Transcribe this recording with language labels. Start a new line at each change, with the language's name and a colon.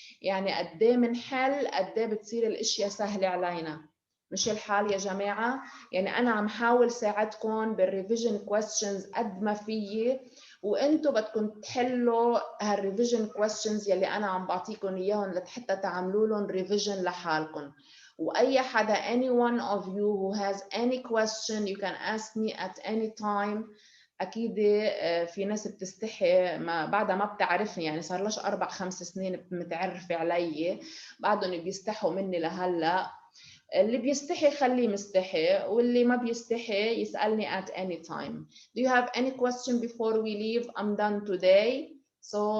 Arabic: يعني قديه منحل قديه بتصير الاشياء سهلة علينا. مش الحال يا جماعة؟ يعني أنا عم حاول ساعدكم بالريفيجن questions قد ما فيي, وأنتوا بدكم تحلوا هالريفيجن questions يلي أنا عم بعطيكم إياهم لحتى تعملوا لهم ريفيجن لحالكم. وأي حدا,
English: any one of you who has any question you can ask me at any time.
Arabic: أكيد في ناس بتستحي ما بعدها ما بتعرفني, يعني صار لش 4-5 سنين متعرفة علي, بعدهم بيستحوا مني لهلا. اللي بيستحي خليه مستحي, واللي ما بيستحي يسألني
English: at any time. Do you have any question before we leave? I'm done today. So